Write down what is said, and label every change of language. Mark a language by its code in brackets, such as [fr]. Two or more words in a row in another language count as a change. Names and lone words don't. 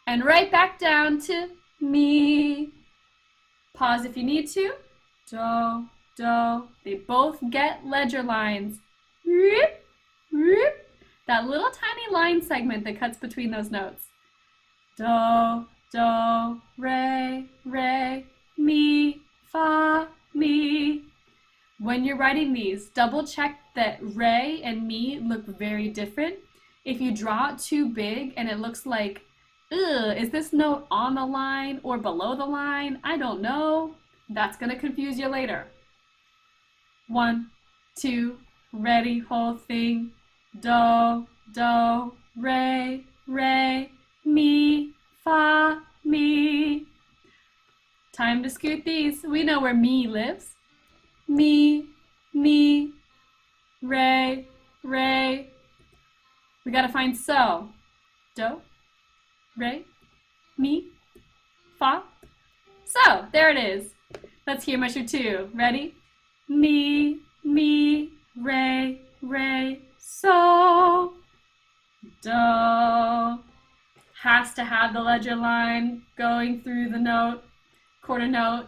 [en] and right back down to mi. Pause if you need to. Do, do. They both get ledger lines. Rip, rip. That little tiny line segment that cuts between those notes. Do, do, re, re, mi, fa, mi. When you're writing these, double check that re and mi look very different. If you draw it too big and it looks like, ugh, is this note on the line or below the line? I don't know. That's gonna confuse you later. 1, 2, ready, whole thing. Do, do, re, re, mi, fa, mi. Time to scoot these. We know where mi lives. Mi, mi, re, re. We gotta find so. Do, re, mi, fa. So, there it is. Let's hear measure 2. Ready? Mi, mi, re, re, so. Do. Has to have the ledger line going through the note, quarter note.